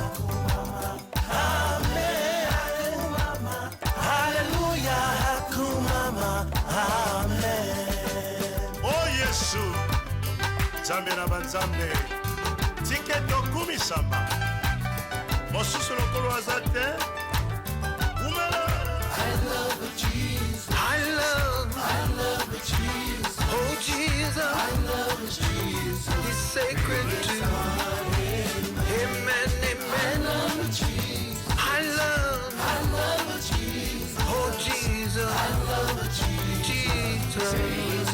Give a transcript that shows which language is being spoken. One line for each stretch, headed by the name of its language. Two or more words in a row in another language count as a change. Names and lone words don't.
Lingala: Nzambe na banzambe tiketo kumisamba mosusu lokolo aza te umela.
English: I love Jesus, I love Jesus, oh Jesus, I love Jesus, he's sacred to me. Amen, amen. I love Jesus, oh Jesus, I love Jesus, Jesus.